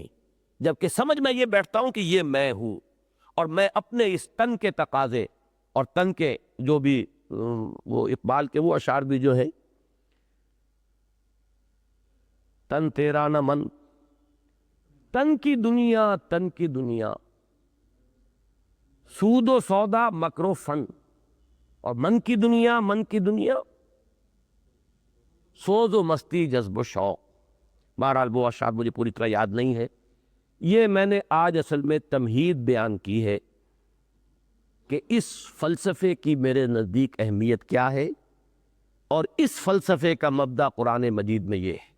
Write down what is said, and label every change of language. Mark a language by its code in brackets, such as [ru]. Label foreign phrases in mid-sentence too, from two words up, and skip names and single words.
[ur] جبکہ سمجھ میں یہ بیٹھتا ہوں کہ یہ میں ہوں، اور میں اپنے اس تن کے تقاضے اور تن کے جو بھی وہ اقبال کے وہ اشعار بھی جو ہے، تن تیرا نہ من، تن کی دنیا، تن کی دنیا، سود و سودا مکر و فن، اور من کی دنیا، من کی دنیا، سوز و مستی جذب و شوق۔ بہرحال وہ اشعار مجھے پوری طرح یاد نہیں ہے، یہ میں نے آج اصل میں تمہید بیان کی ہے کہ اس فلسفے کی میرے نزدیک اہمیت کیا ہے، اور اس فلسفے کا مبدا قرآن مجید میں یہ ہے۔